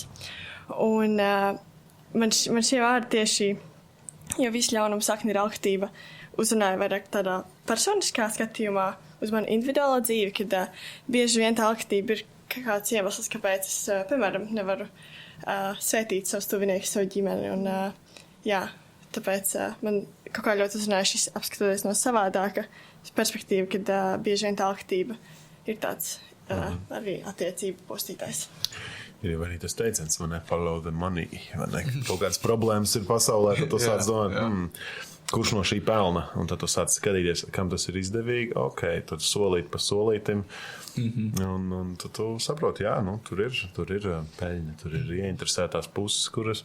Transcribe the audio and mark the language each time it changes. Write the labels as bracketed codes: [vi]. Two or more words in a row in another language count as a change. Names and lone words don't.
[lv] Un man šie vārdi tieši, jo visu ļaunumu sakni ir alkatība, uzrunāja vairāk tādā personiskā skatījumā uz manu individuālo dzīvi, kad bieži vien tā alkatība ir kāds iemesls, kāpēc es, piemēram, nevaru svētīt savus tuviniekus, savu ģimeni. Un, tāpēc man kaut kā ļoti uzrunāja šis apskatoties no savādāka perspektīva, kad bieži vien tā alkatība ir tāds arī attiecību postītājs. Ir jau arī tas teiciens, man ne [en] follow the money, [lv] vai ne? Kaut kādas problēmas ir pasaulē, tad tu sāc domāt, kurš no šī pelna, un tad tu sāc skatīties, kam tas ir izdevīgi, tad solīt pa solītim, un tad tu saproti, tur ir peļņa, tur ir ieinteresētās puses, kuras